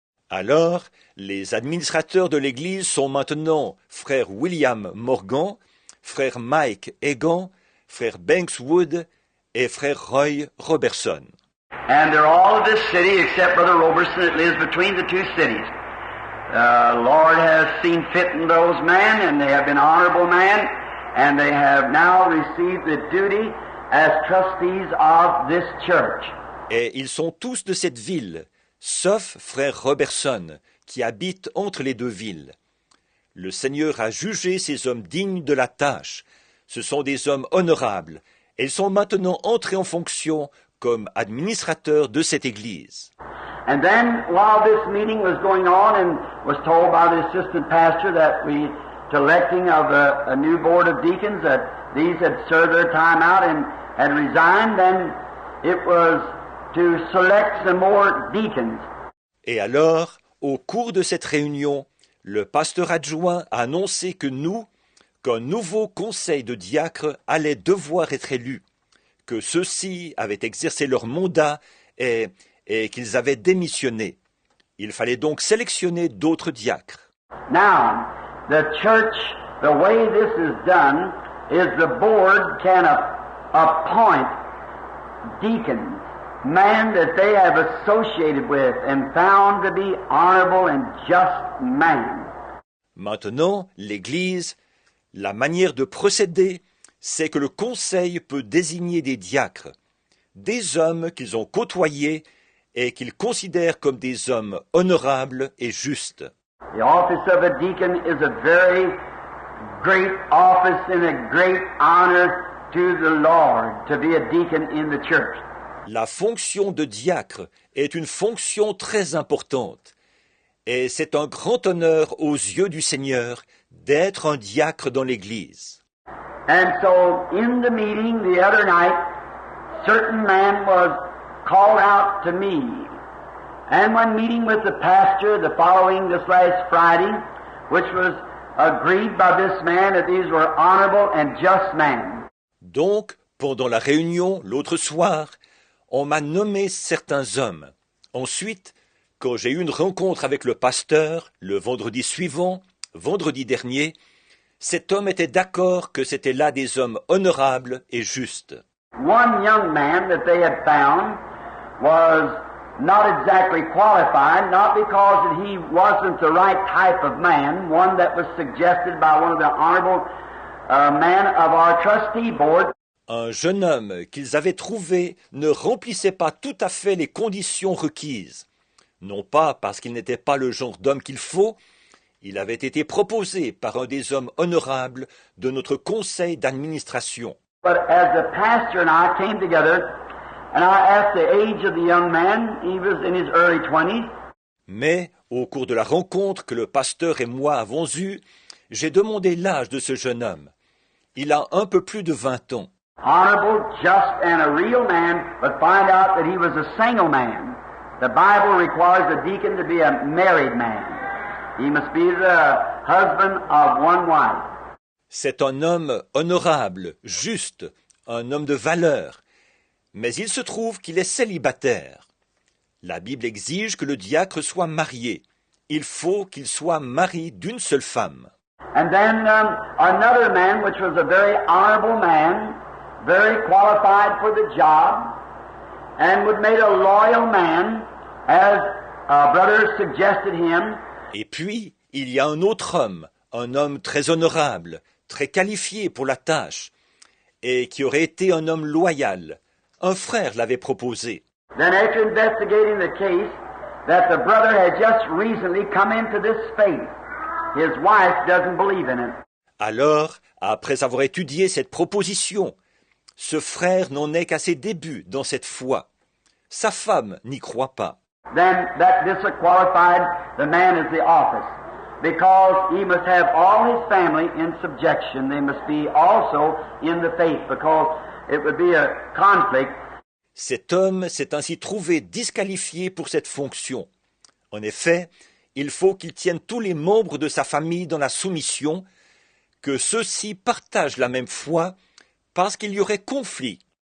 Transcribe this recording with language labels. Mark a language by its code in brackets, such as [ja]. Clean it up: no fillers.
[fr] Alors, les administrateurs de l'Église sont maintenant frère William Morgan, frère Mike Egan, frère Banks Wood et frère Roy Robertson. [en] And they're all of this city except Brother Robertson that lives between the two cities. Lord has seen fit in those men, and they have been honorable men, and they have now received the duty as trustees of this church. [fr] Et ils sont tous de cette ville, sauf frère Robertson, qui habite entre les deux villes. Le Seigneur a jugé ces hommes dignes de la tâche. Ce sont des hommes honorables. Et ils sont maintenant entrés en fonction comme administrateurs de cette église. [en] And then, while this meeting was going on and was told by the assistant pastor that we, to electing of a new board of deacons, that these had served their time out and had resigned, then it was to select some more deacons. [fr] Et alors, au cours de cette réunion, le pasteur adjoint a annoncé que nous, qu'un nouveau conseil de diacres allait devoir être élu, que ceux-ci avaient exercé leur mandat et qu'ils avaient démissionné. Il fallait donc sélectionner d'autres diacres. [en] Now, the church, the way this is done, is the board can appoint deacons, men that they have associated with and found to be honorable and just men. [fr] Maintenant, l'Église, la manière de procéder, c'est que le conseil peut désigner des diacres, des hommes qu'ils ont côtoyés et qu'ils considèrent comme des hommes honorables et justes. [en] The office of a deacon is a very great office and a great honor to the Lord to be a deacon in the church. [fr] La fonction de diacre est une fonction très importante et c'est un grand honneur aux yeux du Seigneur d'être un diacre dans l'Église. [en] And so in the meeting the other night, certain man was called out to me. And when meeting with the pastor the following this last Friday, which was agreed by this man that these were honorable and just men. [fr] Donc, pendant la réunion l'autre soir, on m'a nommé certains hommes. Ensuite, quand j'ai eu une rencontre avec le pasteur le vendredi suivant, vendredi dernier, cet homme était d'accord que c'étaient là des hommes honorables et justes. [en] One young man that they had found was not exactly qualified, not because he wasn't the right type of man, one that was suggested by one of the honorable men of our trustee board. [fr] Un jeune homme qu'ils avaient trouvé ne remplissait pas tout à fait les conditions requises. Non pas parce qu'il n'était pas le genre d'homme qu'il faut, il avait été proposé par un des hommes honorables de notre conseil d'administration. [en] But as the pastor and I came together, and I asked the age of the young man, he was in his early 20s. [fr] Mais, au cours de la rencontre que le pasteur et moi avons eue, j'ai demandé l'âge de ce jeune homme. Il a un peu plus de 20 ans. [en] Honorable, just, and a real man, but find out that he was a single man. The Bible requires a deacon to be a married man. He must be the husband of one wife. [fr] C'est un homme honorable, juste, un homme de valeur. Mais il se trouve qu'il est célibataire. La Bible exige que le diacre soit marié. Il faut qu'il soit mari d'une seule femme. [en] And then another man, which was a very honorable man, very qualified for the job, and would make a loyal man, as a brother suggested him. [fr] Et puis, il y a un autre homme, un homme très honorable, très qualifié pour la tâche, et qui aurait été un homme loyal. Un frère l'avait proposé. [en] Then after investigating the case, that the brother had just recently come into this faith. His wife doesn't believe in it. [fr] Alors, après avoir étudié cette proposition, ce frère n'en est qu'à ses débuts dans cette foi. Sa femme n'y croit pas. [en] Then that disqualified the man as the office, because he must have all his family in subjection. They must be also in the faith, because it would be a conflict. [fr] Cet homme s'est ainsi trouvé disqualifié pour cette fonction. En effet, il faut qu'il tienne tous les membres de sa famille dans la soumission, que ceux-ci partagent la même foi, parce qu'il y aurait conflit.